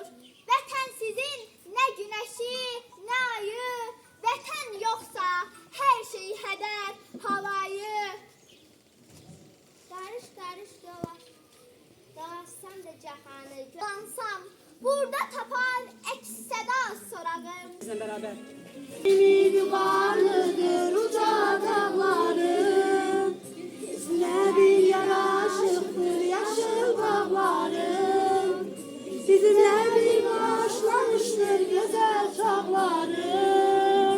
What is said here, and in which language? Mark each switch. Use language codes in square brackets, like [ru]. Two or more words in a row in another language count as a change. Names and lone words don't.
[az] Vətən sizin nə günəşi, nə ayı, vətən yoxsa hər şey hədər havayı. Qarış qarış dolaşsam da cahanı görsəm, burada tapar əks səda sorağım. Bizlə bərabər. [tr] Benim yukarıdır uca dağlarım, üstüne bir yaraşıktır yaşıl bağlarım. Bizimle bir başlamıştır güzel çağlarım.